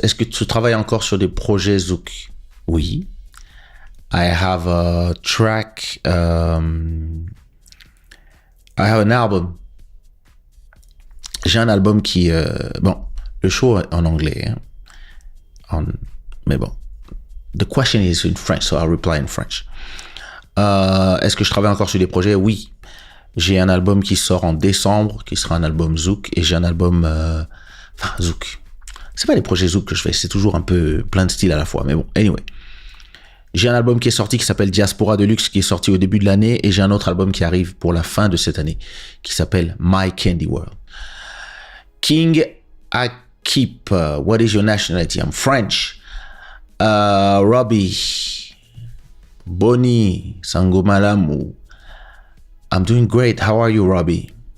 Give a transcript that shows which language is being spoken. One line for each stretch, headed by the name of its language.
French: Est-ce que tu travailles encore sur des projets Zouk? Oui.
English: I have a track. I have an album.
French: J'ai un album qui... bon, le show est en anglais. Hein, mais bon.
English: The question is in French, so I'll reply in French.
French: Est-ce que je travaille encore sur des projets? Oui. J'ai un album qui sort en décembre, qui sera un album Zouk, et j'ai un album... enfin, Zouk. C'est pas les projets Zouk que je fais, c'est toujours un peu plein de styles à la fois, mais bon,
English: anyway.
French: J'ai un album qui est sorti qui s'appelle Diaspora Deluxe, qui est sorti au début de l'année, et j'ai un autre album qui arrive pour la fin de cette année, qui s'appelle My Candy World.
English: King Akip, what is your nationality? I'm French. Robbie, Bonnie, Sangomalamu. I'm doing great. How are you, Robbie?